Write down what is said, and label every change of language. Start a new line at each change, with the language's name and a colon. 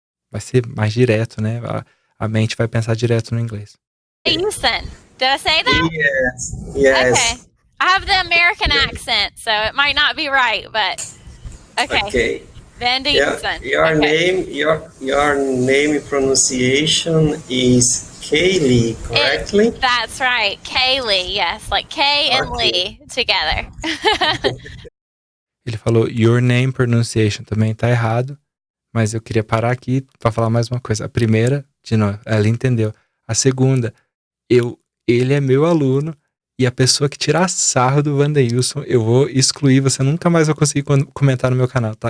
Portuguese: Vai ser mais direto, né? A mente vai pensar direto no inglês.
English: Wandeilson. Did I say that? Yes. Okay. I have the American accent, so it might not be right, but okay. Wandeilson. Your name pronunciation is Kaylee, correctly? That's right. Kaylee, yes. Like Kay and Lee together.
Portuguese: Ele falou
English: your name pronunciation
Portuguese: também tá errado, mas eu queria parar aqui para falar mais uma coisa. A primeira, de novo, ela entendeu. A segunda, ele é meu aluno E a pessoa que tirar sarro do Wandeilson, eu vou excluir, você nunca mais vai conseguir comentar no meu canal, tá?